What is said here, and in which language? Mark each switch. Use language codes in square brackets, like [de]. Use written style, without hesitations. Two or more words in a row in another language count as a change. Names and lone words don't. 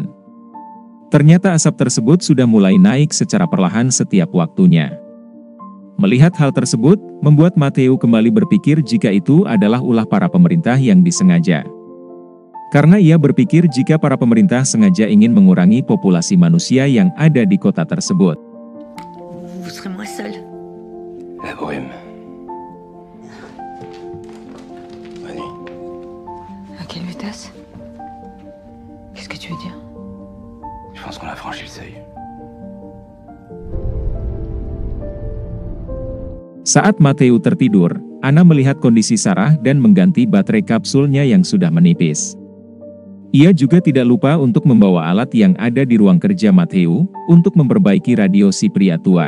[id] Ternyata asap tersebut sudah mulai naik secara perlahan setiap waktunya. Melihat hal tersebut, membuat Mateo kembali berpikir jika itu adalah ulah para pemerintah yang disengaja. Karena ia berpikir jika para pemerintah sengaja ingin mengurangi populasi manusia yang ada di kota tersebut. [fr] Vous serez moins seul. La brume. Bonne nuit. À quelle vitesse? Qu'est-ce que tu veux dire? Je pense qu'on a franchi le seuil. [id] Saat Mateo tertidur, Anna melihat kondisi Sarah dan mengganti baterai kapsulnya yang sudah menipis. Ia juga tidak lupa untuk membawa alat yang ada di ruang kerja Mateo untuk memperbaiki radio si pria tua.